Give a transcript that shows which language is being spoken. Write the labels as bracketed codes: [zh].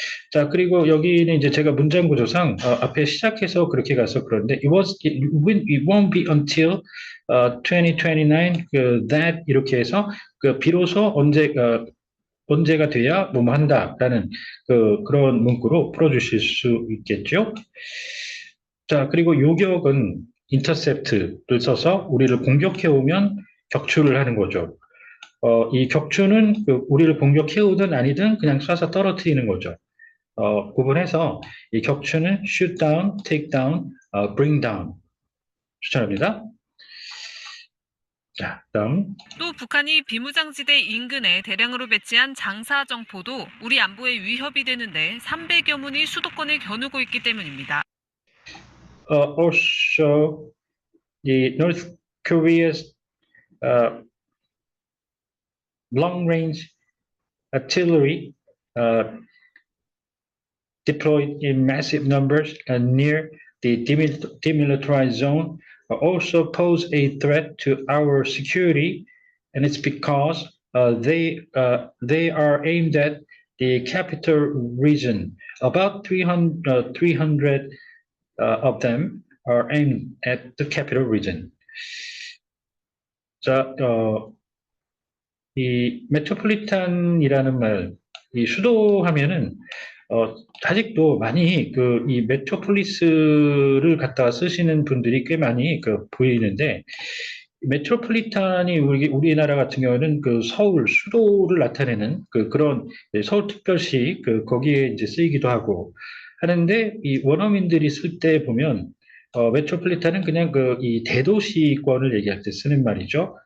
[ko] 자, 그리고 여기는 이제 제가 문장 구조상 앞에 시작해서 그렇게 가서 그런데 [en] it won't be until 2029 that [ko] 이렇게 해서 비로소 언제가 돼야 뭐뭐 한다라는 그런 문구로 풀어주실 수 있겠죠. 자, 그리고 요격은 intercept를 써서 우리를 공격해 오면 격추를 하는 거죠. 이 격추는 우리를 공격해오든 아니든 그냥 쏴서 떨어뜨리는 거죠. 구분해서 이 격추는 [en] shoot down, take down, bring down [ko] 추천합니다. 자, 다음. 또 북한이 비무장지대 인근에 대량으로 배치한 장사정포도 우리 안보에 위협이 되는데 300여 문이 수도권을 겨누고 있기 때문입니다. [en] Also, the North Korea's long-range artillery deployed in massive numbers near the demilitarized zone also pose a threat to our security, and it's because they are aimed at the capital region. About 300 of them are aimed at the capital region. [ko] 자, 이 메트로폴리탄이라는 말, 이 수도하면은 아직도 많이 이 메트로폴리스를 갖다가 쓰시는 분들이 꽤 많이 보이는데 메트로폴리탄이 우리나라 같은 경우는 서울 수도를 나타내는 그런 서울특별시 거기에 이제 쓰이기도 하고 하는데 이 원어민들이 쓸 때 보면 메트로폴리탄은 그냥 이 대도시권을 얘기할 때 쓰는 말이죠.